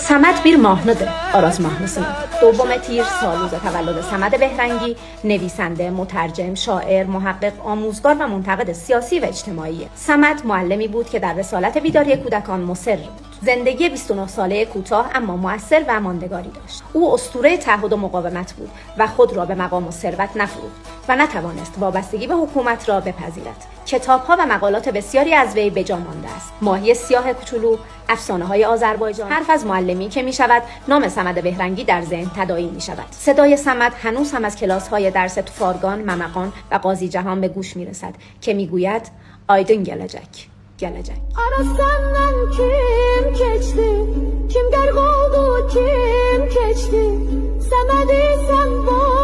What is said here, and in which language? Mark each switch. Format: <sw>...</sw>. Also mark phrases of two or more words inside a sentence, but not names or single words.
<az>Səməd bir mahnıdır Araz mahnısının.</az> <fa>دوم تیر سالروز تولد صمد بهرنگی نویسنده، مترجم، شاعر، محقق، آموزگار و منتقد سیاسی و اجتماعی. صمد معلمی بود که در رسالت بیداری کودکان مصر بود. زندگی 29 ساله کوتاه اما مؤثر و ماندگاری داشت. او اسطوره تعهد و مقاومت بود و خود را به مقام و ثروت نفروخت و نتوانست وابستگی به حکومت را بپذیرد. کتاب‌ها و مقالات بسیاری از وی به جا مانده است. ماهی سیاه کوچولو، افسانه‌های آذربایجان، حرف از معلمی که می‌شود نام صمد بهرنگی در ذهن تداعی می‌شود. صدای صمد هنوز هم از کلاس‌های درس توفارگان، ممقان و قاضی جهان به گوش می‌رسد که می‌گوید</fa> <az>Aydın gələcək. Arasından kim geçti? Kim gərq oldu, kim keçdi? Səmədi sən</az>